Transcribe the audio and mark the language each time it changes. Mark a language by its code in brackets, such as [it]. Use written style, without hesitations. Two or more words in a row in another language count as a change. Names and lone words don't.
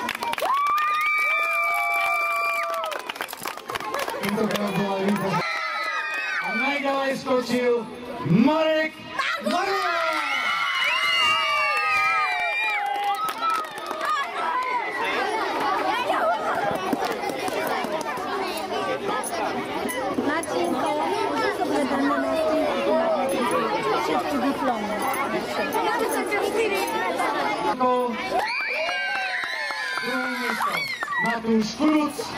[sk] Tentokrát bola víťaz. A najďalej skočil Marek Manuel. [pl] Marcinko, może sobie damy na wszystkie dyplomy. [sk] Druhé miesto Matúš Kuruc.